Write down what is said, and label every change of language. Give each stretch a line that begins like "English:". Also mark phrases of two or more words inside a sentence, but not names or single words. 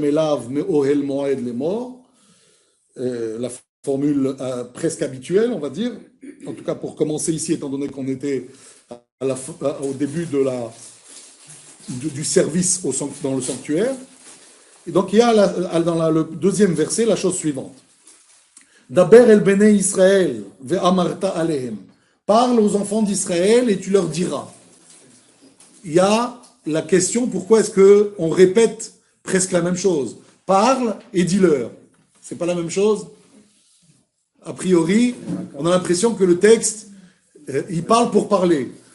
Hebrew: אליו מאהל מועד לאמר,
French: la formule presque habituelle, on va dire, en tout cas pour commencer ici, étant donné qu'on était au début du service dans le sanctuaire. Et donc il y a dans le deuxième verset la chose suivante.
Hebrew: דבר אל בני ישראל ואמרת אליהם.
French: Parle aux enfants d'Israël et tu leur diras. Il y a la question, pourquoi est-ce qu'on répète presque la même chose? Parle et dis-leur. C'est pas la même chose? A priori, on a l'impression que le texte, il parle pour parler.